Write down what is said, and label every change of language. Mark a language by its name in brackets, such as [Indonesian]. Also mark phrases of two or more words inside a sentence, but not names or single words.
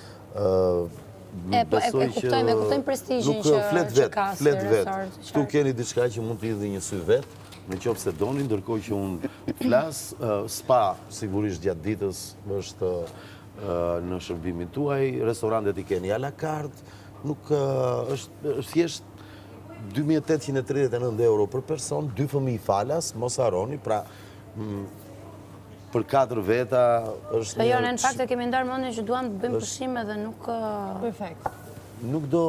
[Albanian] e kuptojmë prestigjin që ka si resort. Këtu keni diçka që mund të lidhni një sy vetë, në qoftë se doni, ndërkohë që unë flas, spa sigurisht gjatë ditës është në shërbimin tuaj, restorantet i keni [French] à la carte, [Albanian] nuk është thjesht 2.839 euro për person, 2 fëmijë falas, mos harroni, pra për 4 veta është... Jo, në fakt e kemi ndarë mendjen që duam të bëjmë pushime dhe nuk... Perfekt. Nuk do...